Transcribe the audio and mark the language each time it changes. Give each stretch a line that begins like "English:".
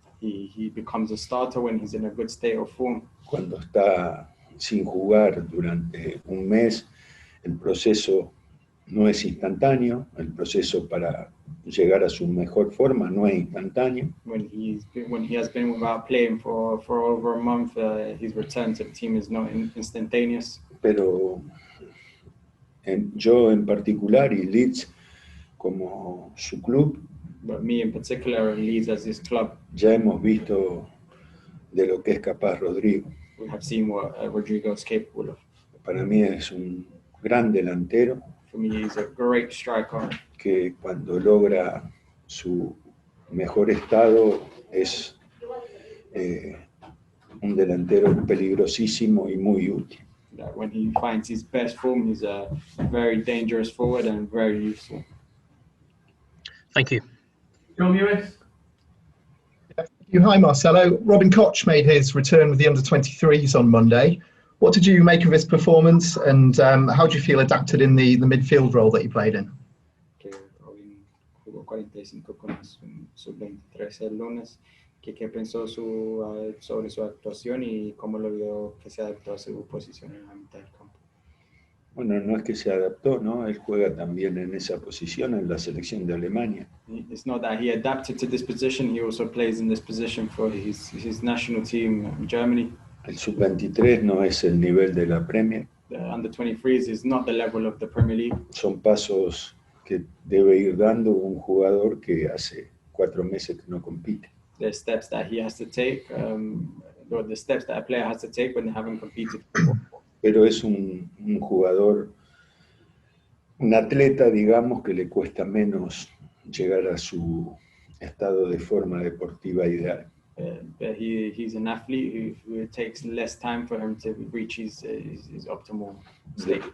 English: He becomes a starter when he's in a good state of form.
Spanish: Cuando está sin jugar durante un mes, el proceso no es instantáneo, el proceso para llegar a su mejor forma no es instantáneo.
English: When he has been without playing for over a month, his return to the team is not instantaneous.
Spanish: Pero yo en particular y Leeds como su club,
English: But me in particular, and Leeds as his club,
Spanish: ya hemos visto de lo que es capaz Rodrigo.
English: we have seen what Rodrigo is capable of.
Spanish: Para mí es un gran delantero
English: For me, he's a great striker.
Spanish: que cuando logra su mejor estado es un delantero peligrosísimo y muy útil.
English: That when he finds his best form, he's a very dangerous forward and very useful. Thank you. Joe Mewis. Hi, Marcelo. Robin Koch made his return with the under-23s on Monday. What did you make of his performance, and how do you feel adapted in the midfield role that he played in?
Spanish: Que Robin jugó 45 con sub-23 el lunes. ¿Qué pensó sobre su actuación y cómo lo vio que se adaptó a su posición en la mitad del campo? Bueno, no es que se adaptó, ¿no? Él juega también en esa posición en la selección de Alemania.
English: It's not that he adapted to this position, he also plays in this position for his national team in Germany.
Spanish: El sub-23 no es el nivel de la Premier.
English: The under-23s is not the level of the Premier League.
Spanish: Son pasos que debe ir dando un jugador que hace 4 meses que no compite.
English: The steps that he has to take, or the steps that a player has to take when they haven't competed before.
Spanish: Pero es un jugador, un atleta, digamos, que le cuesta menos llegar a su estado de forma deportiva ideal.
English: But he's an athlete who it takes less time for him to reach his optimal state.